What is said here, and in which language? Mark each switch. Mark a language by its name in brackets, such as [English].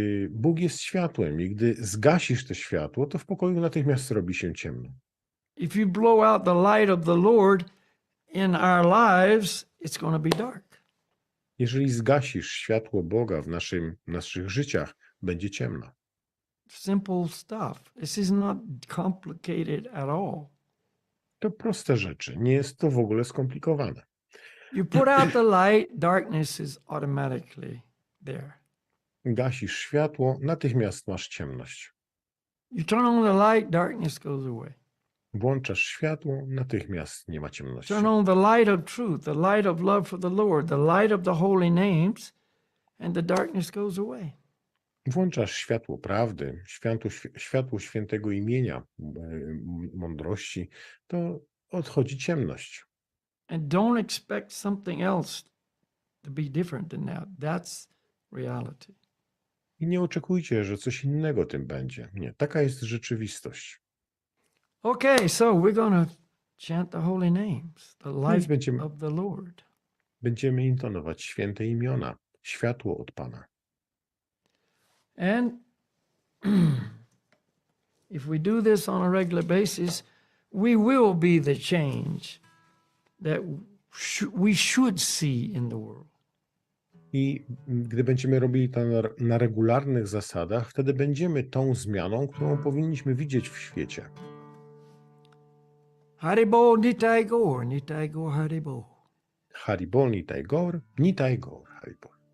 [Polish] Bóg jest światłem i gdy zgasisz to światło, to w pokoju natychmiast robi się ciemno. [English] If you blow out the light of the Lord in our lives, it's going to be dark. [Polish] Jeżeli zgasisz światło Boga w naszych życiach, będzie ciemno. [English] Simple stuff. This is not complicated at all. [Polish] To proste rzeczy, nie jest to w ogóle skomplikowane. [English] You put out the light, darkness is automatically there. [Polish] Gasisz światło, natychmiast masz ciemność. [English] You turn on the light, darkness goes away. [Polish] Włączasz światło, natychmiast nie ma ciemności. [English] Turn on the light of truth, the light of love for the Lord, the light of the holy names, and the darkness goes away. [Polish] Włączasz światło prawdy, światło świętego imienia, mądrości, to odchodzi ciemność. [English] And don't expect something else to be different than that. That's reality. [Polish] I nie oczekujcie, że coś innego tym będzie. Nie, taka jest rzeczywistość. [English] Okay, so we're going to chant the holy names, the light [Polish] będziemy- [English] of the Lord. [Polish] Będziemy intonować święte imiona, światło od Pana. [English] And if we do this on a regular basis, we will be the change that we should see in the world. [Polish] I gdy będziemy robili to na regularnych zasadach, wtedy będziemy tą zmianą, którą powinniśmy widzieć w świecie. Haribo Nitai Gaur, Haribo. Haribo, Nitai Gaur, Haribo.